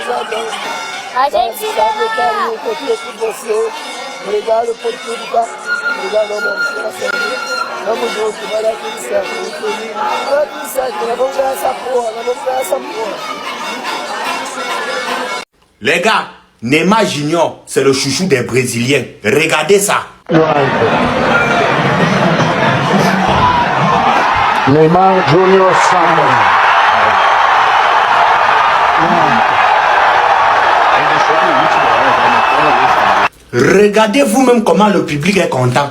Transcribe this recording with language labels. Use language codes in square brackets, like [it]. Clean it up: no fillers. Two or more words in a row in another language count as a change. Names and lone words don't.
[pt] A gente se vê lá. Obrigado por tudo, tá? Obrigado, mano. Tamo junto, vai dar tudo certo. Vai dar tudo certo, nós vamos ganhar essa porra, nós vamos ganhar essa porra. [fr] Les gars, Neymar Junior, c'est le chouchou des Brésiliens. Regardez ça. Neymar Junior Samba. Regardez vous-même comment le public est content.